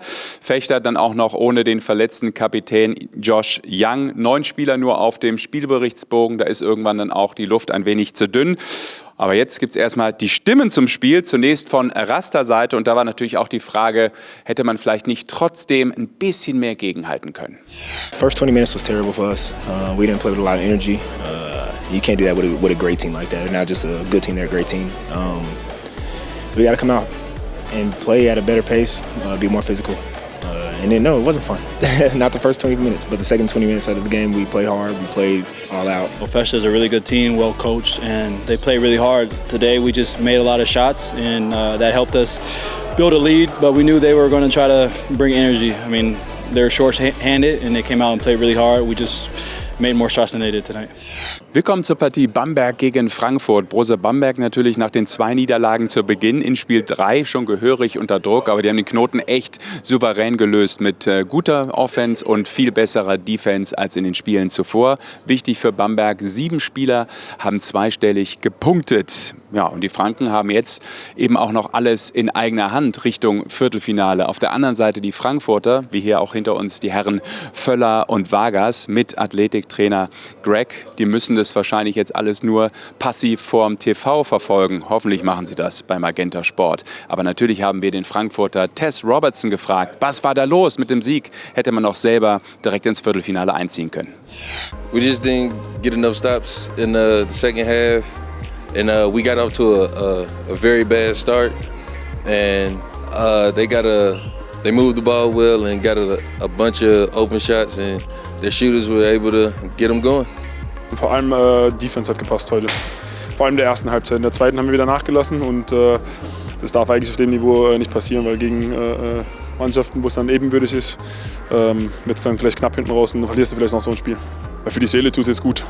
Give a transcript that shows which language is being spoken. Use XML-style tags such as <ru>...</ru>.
<de>Fechter dann auch noch ohne den verletzten Kapitän Josh Young. 9 Spieler nur auf dem Spielberichtsbogen. Da ist irgendwann dann auch die Luft ein wenig zu dünn. Aber jetzt gibt es erstmal die Stimmen zum Spiel, zunächst von Raster-Seite. Und da war natürlich auch die Frage, hätte man vielleicht nicht trotzdem ein bisschen mehr gegenhalten können?</de> <en>First 20 minutes was terrible for us. We didn't play with a lot of energy. You can't do that with a great team like that. They're not just a good team, they're a great team. We got to come out and play at a better pace, be more physical. And then, no, it wasn't fun. Not the first 20 minutes, but the second 20 minutes of the game, we played hard, we played all out. Fechter is a really good team, well coached, and they play really hard. Today, we just made a lot of shots, and that helped us build a lead, but we knew they were going to try to bring energy. I mean, they were short-handed, and they came out and played really hard. We just made more shots than they did tonight.</en> <de>Willkommen zur Partie Bamberg gegen Frankfurt. Brose Bamberg natürlich nach den 2 Niederlagen zu Beginn in Spiel 3 schon gehörig unter Druck, aber die haben den Knoten echt souverän gelöst mit guter Offense und viel besserer Defense als in den Spielen zuvor. Wichtig für Bamberg, 7 Spieler haben zweistellig gepunktet. Ja, und die Franken haben jetzt eben auch noch alles in eigener Hand Richtung Viertelfinale. Auf der anderen Seite die Frankfurter, wie hier auch hinter uns die Herren Völler und Vargas mit Athletiktrainer Greg. Die müssen das wahrscheinlich jetzt alles nur passiv vorm TV verfolgen. Hoffentlich machen sie das bei MAGENTA Sport. Aber natürlich haben wir den Frankfurter Tess Robertson gefragt, was war da los mit dem Sieg? Hätte man auch selber direkt ins Viertelfinale einziehen können.</de> <en>We just didn't get enough stops in the second half. And we got off to a very bad start, and they moved the ball well and got a bunch of open shots, and their shooters were able to get them going.</en> <de>Vor allem Defense hat gepasst heute, vor allem in der ersten Halbzeit. In der zweiten haben wir wieder nachgelassen und das darf eigentlich auf dem Niveau nicht passieren, weil gegen Mannschaften, wo es dann ebenbürtig ist, wird es dann vielleicht knapp hinten raus und dann verlierst du vielleicht noch so ein Spiel. Für die Seele tut es jetzt gut.</de>